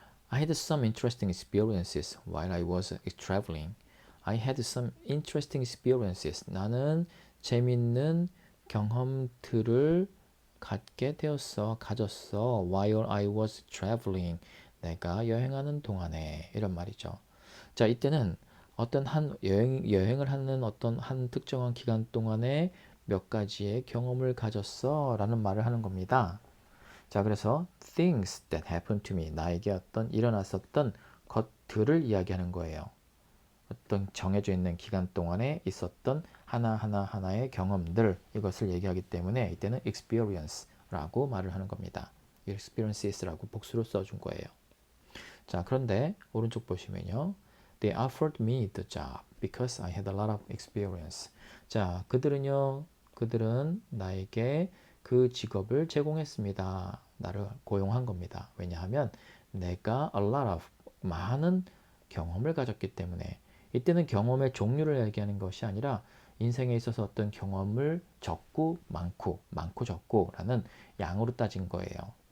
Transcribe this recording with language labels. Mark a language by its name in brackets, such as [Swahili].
[English] I had some interesting experiences while I was traveling. I had some interesting experiences. [Korean] 나는 재밌는 경험들을 가졌어. [English] While I was traveling. [Korean] 내가 여행하는 동안에. 이런 말이죠. 자, 이때는 어떤 한 여행을 하는 어떤 한 특정한 기간 동안에 몇 가지의 경험을 가졌어 라는 말을 하는 겁니다. 자, 그래서 [English] things that happened to me, [Korean] 나에게 어떤 일어났었던 것들을 이야기하는 거예요. 어떤 정해져 있는 기간 동안에 있었던 하나의 경험들, 이것을 얘기하기 때문에 이때는 experience라고 말을 하는 겁니다. experiences라고 복수로 써준 거예요. 자, 그런데 오른쪽 보시면요. [English] They offered me the job because I had a lot of experience. [Korean] 자, 그들은 나에게 그 직업을 제공했습니다. 나를 고용한 겁니다. 왜냐하면 내가 [English] a lot of [Korean] 많은 경험을 가졌기 때문에. 이때는 경험의 종류를 얘기하는 것이 아니라 인생에 있어서 어떤 경험을 적고 많고 적고 라는 양으로 따진 거예요.